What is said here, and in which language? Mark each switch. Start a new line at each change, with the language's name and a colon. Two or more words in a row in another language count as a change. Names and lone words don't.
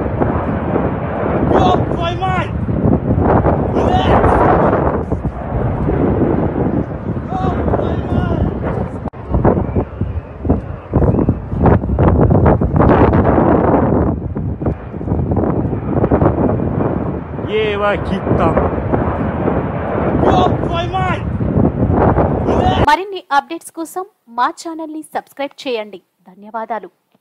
Russian: Ёб твою мать! Ева Кита. Ёб твою мать!
Telugu: మరిన్ని అప్డేట్స్ కోసం మా ఛానల్ ని సబ్స్క్రైబ్ చేయండి. ధన్యవాదాలు.